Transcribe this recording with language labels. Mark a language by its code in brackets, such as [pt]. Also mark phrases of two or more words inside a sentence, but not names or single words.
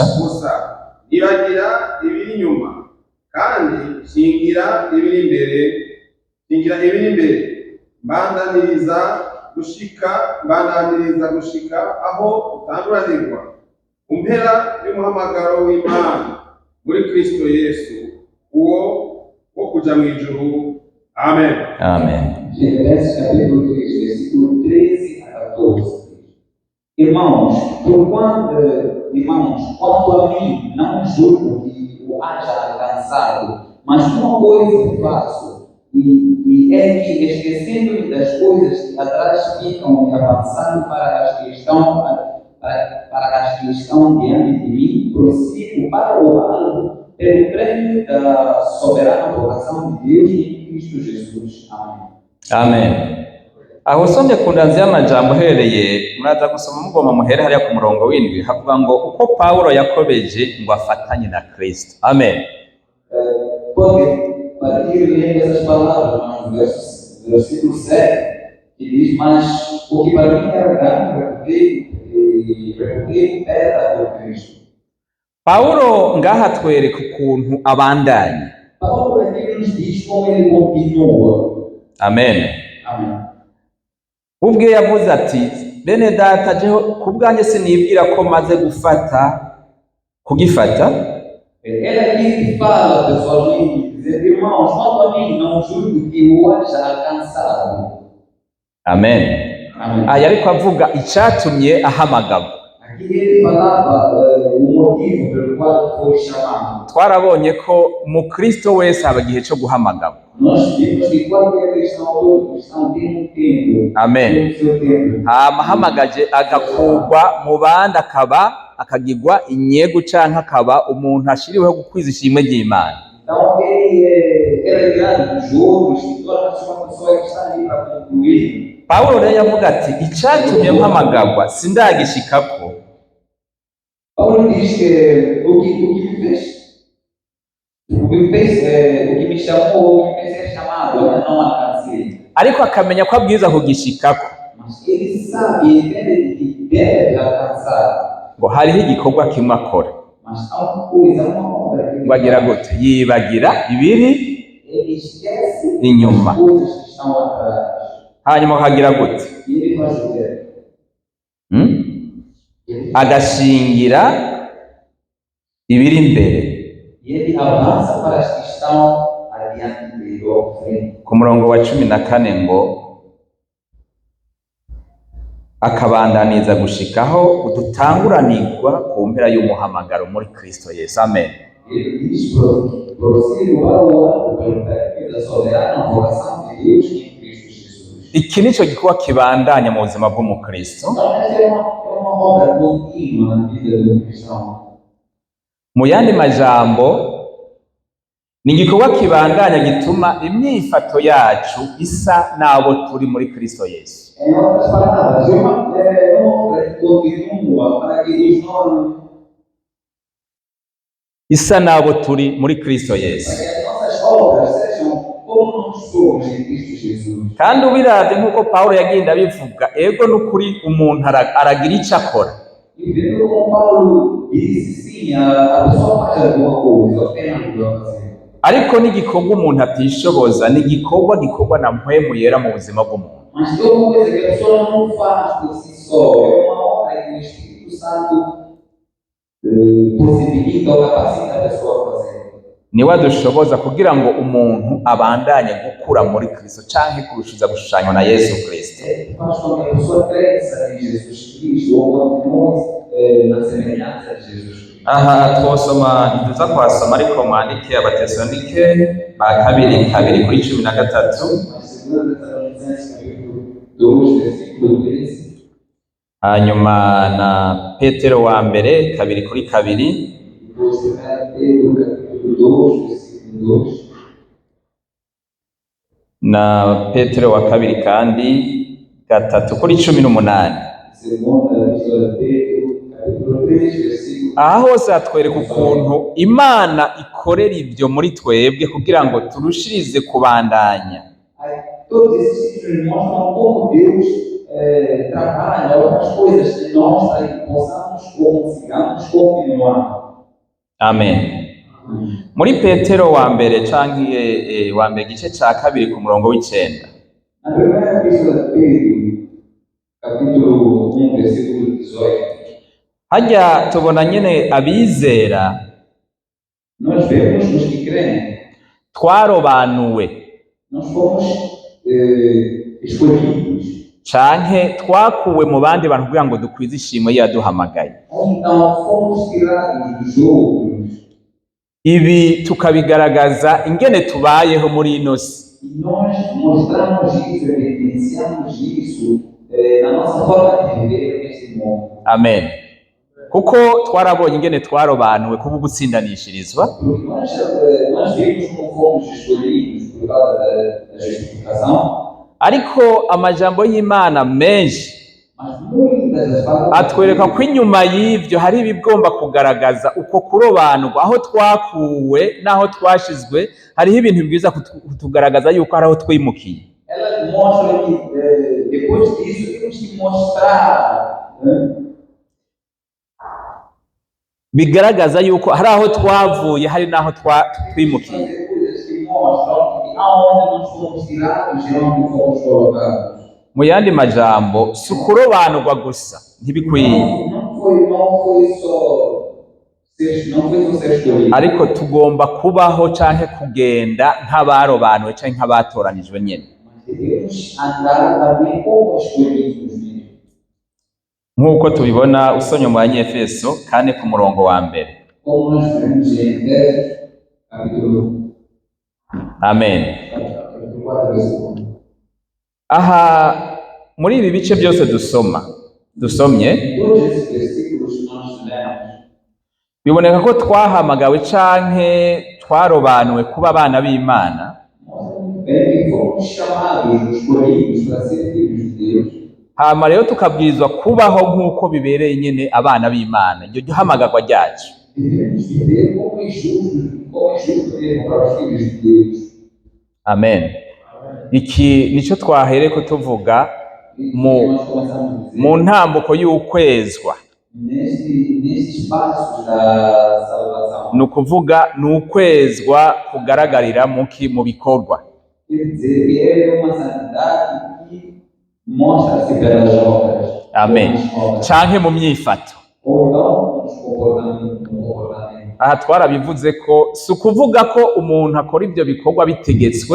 [rn] nibagira ibiri inyuma kandi shingira ibiri imbere, mbandaniriza gushika aho utanduranirwa ku mpera y'umuhamagaro w'Imana muri Kristo Yesu, uwo wo kuja mu ijuru. Amen. amen. [pt] Filipenses capítulo 3, versículo 13 a 14. Irmãos, quanto a mim, não julgo que o haja alcançado, mas uma coisa faço, e é que, esquecendo-me das coisas que atrás ficam e avançando para as que estão diante de mim, prossigo para o alvo, pelo prêmio da soberana vocação de Deus em Cristo Jesus. Amém. Amen. [rn] Aho usomye ku ndanzi y'amajambo uhereye muraza gusoma mugoma muhere hariya ku murongo w'indwi havuga ngo uko Pawulo yakobeje ngo afatanye na Kristo. Amen. [pt] Pode partir lendo essas palavras, no versículo 7, que diz, mas o que para mim era grande, reputei pedra por Cristo. [rn] Pawulo ngaha atwereka ukuntu abandanya. [pt] Paulo aqui nos diz como ele continua. Amen. Amém. [rn] Ubwe yavuze ati bene data jeho kubwanjye sinibwira ko maze kugifata. [pt] Ele aqui fala, pessoalmente, dizer, irmãos, quanto a mim, não julgo que o haja alcançado. Amen. Amém. [rn] Ariko avuga icatumye ahamagarwa. [pt] Aqui ele falava o motivo pelo qual foi chamado. [rn] Twarabonye ko mu Kristo wese haba igihe cyo guhamagarwa. [pt] Nós vimos que qualquer cristão, todo cristão tem um tempo. Amen. Tem o seu tempo. [rn] Ahamagaje agakurwa mu bandi akagirwa inyego canke akaba umuntu ashiriweho gukwiza ishimwe ry'Imana. [pt] Então ele era tirado dos outros e torna-se uma pessoa que está ali para concluir. [rn] Pawulo rero yavuga ati icatumye mpamagarwa sindagishikako. [pt] Paulo diz que o que me chamou, o que me fez ser chamado, eu não alcancei. [rn] Ariko akamenya ko abwiza kugishikako. [pt] Mas ele sabe e entende que deve alcançar. [rn] Ngo hariho igikorwa kimwe akora. [pt] Mas há uma coisa, uma obra que ele [rn] Bagira [pt] faz. [rn] gute? Yibagira ibiri [pt] Ele esquece [rn] inyuma. [pt] as coisas que estão atrás. [rn] Hanyuma akagira gute? [pt] E ele faz o quê? [rn] Agashingira ibiri imbere. [pt] E ele avança para as que estão adiante dele, ou à frente. [rn] Ku murongo wa 14 ngo akabandaniza gushikaho udutanguranirwa ku mpera y'umuhamagaro muri Kristo Yesu. Amen. [pt] Ele diz, prossigo para o alto, pelo prêmio da soberana vocação de Deus em Cristo Jesus. [rn] Iki nico gikorwa kibandanya mu buzima bw'umukristo. [pt] Então, essa é uma obra contínua na vida do cristão. [rn] Mu yandi majambo ni igikorwa kibandanya gituma imyifato yacu isa n'abo turi muri Kristo Yesu. [pt] Em outras palavras, uma obra que continua para que os nossos [rn] Isa n'abo turi muri Kristo Yesu. [pt] para que as nossas obras sejam como nós somos em Cristo Jesus. [rn] Kandi ubiravye nk'uko Pawulo yagenda abivuga, ego n'ukuri umuntu aragira ico akora, [pt] E vendo como Paulo disse, sim, a pessoa faz alguma coisa, tem algo a fazer. [rn] ariko n'igikorwa umuntu atishoboza ni igikorwa gikorwa na mpwemu yera mu buzima bw'umuntu. [pt] Mas tem uma coisa que a pessoa não faz por si só, é uma obra que o Espírito Santo possibilita ou capacita a pessoa a fazer. [rn] Niwe adushoboza kugira ngo umuntu abandanye gukura muri Kristo canke kurushiza gushushanywa na Yesu Kristo. [pt] Faz com que a pessoa cresça em Jesus Cristo ou continue na semelhança de Jesus Cristo. [rn] Aha twosoma ntiduza kwasoma ariko mwandike Abatesalonike ba kabiri 2:13. [pt] Mas 2 Tessalonicenses capítulo 2, versículo 13. [rn] Hanyuma na Petero wa mbere 2:2, [pt] Depois 1 Pedro capítulo 2, versículo 2. [rn] na Petero wa kabiri kandi 3:18. [pt] Segunda epístola de Pedro capítulo 3, versículo. [rn] Aha hose hatwereka ukuntu Imana ikorera ibyo muri twebwe kugira ngo turushirize kubandanya. [pt] Todos esses títulos mostram como Deus trabalha outras coisas em nós para que possamos, como sigamos, continuar. Amen. [rn] Muri Petero wa mbere canke wa mbere gice ca kabiri ku murongo w'9. [pt] Na primeira epístola de Pedro, capítulo 1, versículo 18, [rn] Hajya tubona nyene abizera [pt] nós vemos os que creem, [rn] twarobanuwe [pt] nós fomos escolhidos. [rn] canke twakuwe mu bandi bantu kugira ngo dukwize ishimwe yaduhamagaye. [pt] Ou então fomos tirados dos outros [rn] Ibi tukabigaragaza ingene tubayeho muri ino si. [pt] e nós mostramos isso, evidenciamos isso na nossa forma de viver neste mundo. Amen. [rn] Kuko twarabonye ingene twarobanuwe kuba gutsindanishirizwa, [pt] Porque nós vimos como fomos escolhidos por causa da justificação, [rn] ariko amajambo y'Imana menshi [pt] mas muitas das palavras [rn] atwereka ko inyuma y'ivyo hari ibigomba kugaragaza uko kurobanurwa, aho twakuwe n'aho twashizwe hariho ibintu bibwiza kutugaragaza yuko hari aho twimukiye. [pt] elas mostram que depois disso temos que mostrar, né? [rn] Bigaragaza yuko hari aho twavuye hari n'aho twimukiye. [pt] Fazer coisas que mostram que aonde nós fomos tirados e onde fomos colocados. [rn] Mu yandi majambo si ukurobanurwa gusa ntibikwiye, [pt] Não foi só ser escolhido. [rn] ariko tugomba kubaho canke kugenda nk'abarobanuwe canke nk'abatoranijwe nyene. [pt] Mas devemos andar também como escolhidos mesmo. [rn] Nk'uko tubibona usomye mu Banyefeso 4 ku murongo wa mbere. [pt] Como nós vemos em Efésios, capítulo Amen. 4, versículo 1. [rn] Aha muri ibi bice byose dusomye [pt] Em todos esses versículos que nós lemos, [rn] biboneka ko twahamagawe canke twarobanuwe kuba abana b'Imana, [pt] mostra muito bem que fomos chamados, escolhidos para ser filhos de Deus. [rn] hama rero tukabwirizwa kubaho nk'uko bibereye nyene abana b'Imana, iryo ry'ihamagarwa ryacu. [pt] Devemos viver como é justo mesmo para os filhos de Deus. Amen. [rn] Iki nico twahereko tuvuga [pt] Nós começamos a dizer, [rn] mu ntambuko y'ukwezwa, [pt] nesses passos da salvação, [rn] ni ukuvuga ni ukwezwa kugaragarira mu bikorwa. [pt] quer dizer que é uma santidade que mostra-se pelas obras. Amen. Pelas obras. [rn] Canke mu myifato. [pt] Ou então nos comportamentos. [rn] Aha twarabivuze ko si ukuvuga ko umuntu akora ibyo bikorwa bitegetswe,